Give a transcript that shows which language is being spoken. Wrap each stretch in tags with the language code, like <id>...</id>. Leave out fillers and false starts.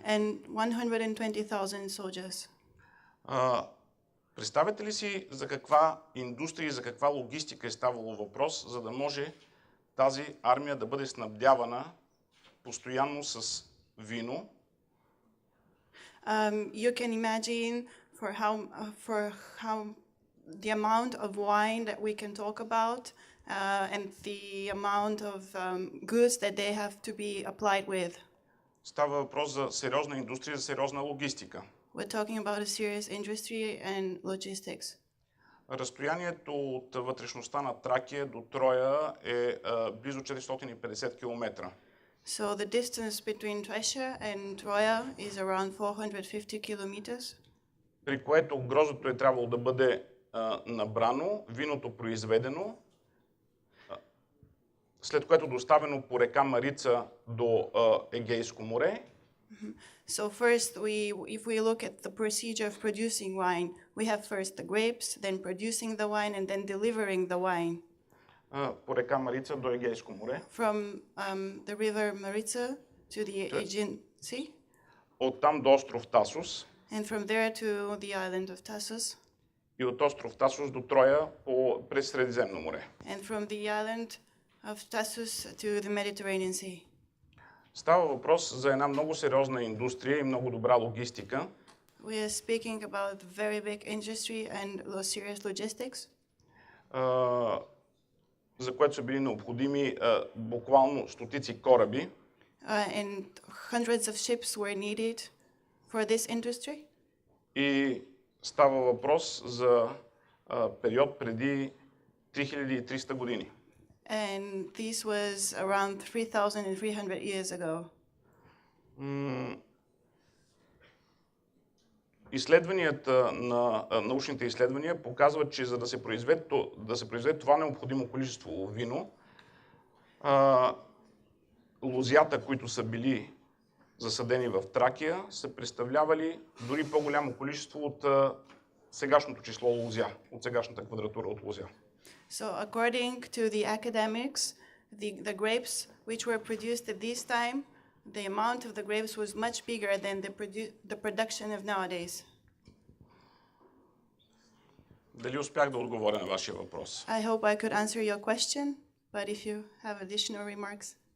<en>and 120,000 soldiers.</en> <bg>Представете ли си за каква индустрия и за каква логистика е ставало въпрос, за да може тази армия да бъде снабдявана постоянно с вино?</bg> <en>You can imagine for how the amount of wine that we can talk about and the amount of goods that they have to be applied with.</en> <bg>Става въпрос за сериозна индустрия, за сериозна логистика.</bg> <en>We're talking about a serious industry and logistics.</en> <bg>Разстоянието от вътрешността на Тракия до Троя е близо 450 км.</bg> <en>So the distance between Thracia and Troya is around 450 kilometers.</en> <bg>При което гроздото е трябвало да бъде набрано, виното произведено, след което доставено по река Марица до Егейско море.</bg> <en>So first, if we look at the procedure of producing wine, we have first the grapes, then producing the wine, and then delivering the wine.</en> <bg>По река Марица до Егейско море.</bg> <en>From the river Maritsa to the Aegean Sea.</en> <bg>Оттам до остров Тасос.</bg> <en>And from there to the island of Tassos.</en> <bg>И от остров Тасос до Троя през Средиземно море.</bg> <en>And from the island of Tassos to the Mediterranean Sea.</en> <bg>Става въпрос за една много сериозна индустрия и много добра логистика.</bg> <en>We are speaking about very big industry and serious logistics.</en> <bg>За което са били необходими буквално стотици кораби.</bg> <en>And hundreds of ships were needed for this industry.</en> <bg>и става въпрос за период преди 3300 години.</bg> <en>And this was around 3,300 years ago.</en> <bg>Изследванията на научните изследвания показват, че за да се произведе това необходимо количество вино, лозята, които са били засадени в Тракия, са представлявали дори по-голямо количество от сегашното число лозя, от сегашната квадратура от лозя.</bg> <en>So according to the academics, the grapes which were produced at this time, the amount of the grapes was much bigger than the production of nowadays.</en> <bg>Дали успях да отговоря на вашия въпрос?</bg> <en>I hope I could answer your question, but if you have additional remarks.</en>